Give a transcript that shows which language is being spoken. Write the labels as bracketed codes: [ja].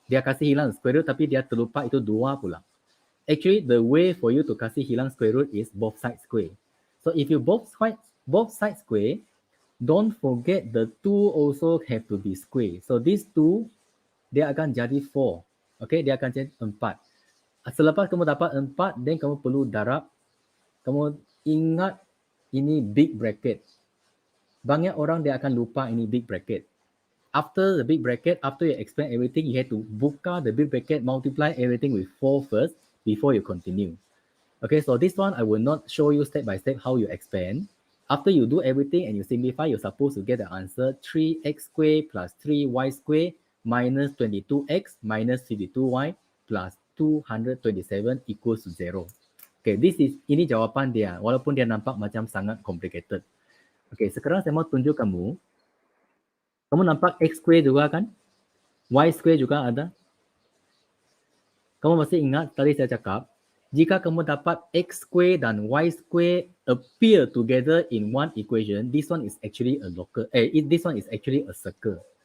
[ms] Dia kasih hilang square root tapi dia terlupa itu 2 pula. [en] Actually, the way for you to [ms] kasih hilang [en] square root is both sides square. So if you both sides square, don't forget the 2 also have to be square. [ms] So these 2 dia akan jadi 4. Okay, dia akan jadi 4. Selepas kamu dapat 4, then kamu perlu darab. Kamu ingat ini big bracket. Banyak orang dia akan lupa ini big bracket. [en] After the big bracket, after you explain everything, you have to buka the big bracket, multiply everything with 4 first before you continue. Okay, so this one I will not show you step by step how you expand. After you do everything and you simplify, you're supposed to get the answer 3x squared plus 3y squared minus 22x minus 52y plus 227 equals to 0. [ms] Okay, ini jawapan dia, walaupun dia nampak macam sangat complicated. Okay, sekarang saya mau tunjuk kamu. Kamu nampak x square juga kan? Y square juga ada. Kamu masih ingat tadi saya cakap, jika kamu dapat x square dan y square [en] appear together in one equation, this one is actually a this one is actually a circle.